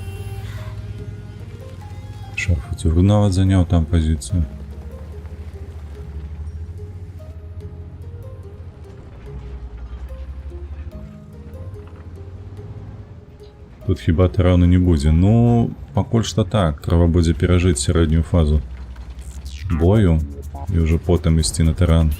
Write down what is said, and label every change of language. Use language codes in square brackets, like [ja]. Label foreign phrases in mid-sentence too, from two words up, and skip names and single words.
[uk] Шарфутюр навіть зайняв там позицію. Тут хіба тарану не буде. Ну, [be] пакуль што так. Трэба будзе перажыць сярэднюю фазу бою і ўжо потым ісці на таран.